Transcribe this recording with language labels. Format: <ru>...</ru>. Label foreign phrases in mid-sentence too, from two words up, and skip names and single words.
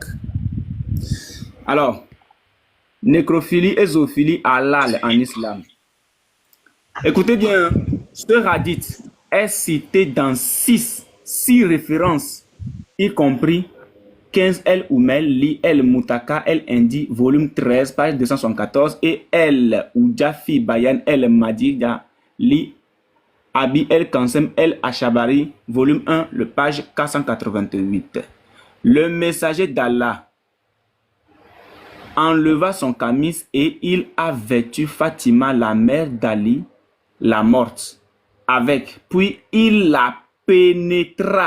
<fr>Alors, nécrophilie et zoophilie halal en islam. Écoutez bien, ce hadith est cité dans six références, y compris 15 El Oumel, Li El Moutaka, El Indi, volume 13, page 274, et El Oujafi Bayan El Madida, Li Abi El Kansem El Achabari, volume 1, le page 488. Le messager d'Allah enleva son camis et il a vêtu Fatima, la mère d'Ali, la morte, avec. Puis il la pénétra.</fr>